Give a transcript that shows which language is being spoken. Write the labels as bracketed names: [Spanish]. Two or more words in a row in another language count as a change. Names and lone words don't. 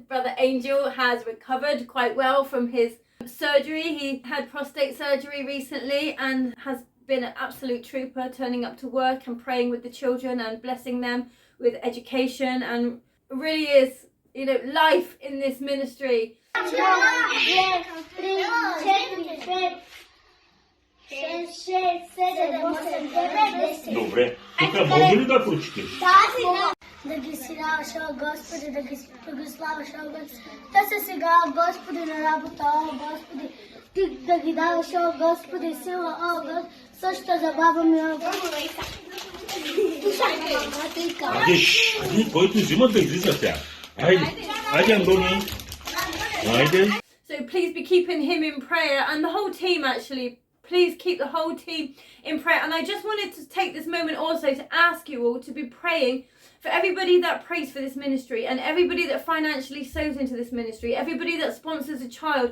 [English] Brother Angel has recovered quite well from his surgery. He had prostate surgery recently and has been an absolute trooper, turning up to work and praying with the children and blessing them with education, and really is, you know, life in this ministry. [Bulgarian] Добре. Тук може ли да прочетеш? Да ги силяваш, о Господи, да ги благославяш, о Господи. Те са сега, Господи, на работа, о Господи. Ти да ги даваш, о Господи, сила, о Господи. Също за баба ми, о Господи. Айде, който взимат да излиза тя. Айде, Антони. Айде. [English] So please be keeping him in prayer, and the whole team actually please keep the whole team in prayer. And I just wanted to take this moment also to ask you all to be praying for everybody that prays for this ministry and everybody that financially sows into this ministry, everybody that sponsors a child.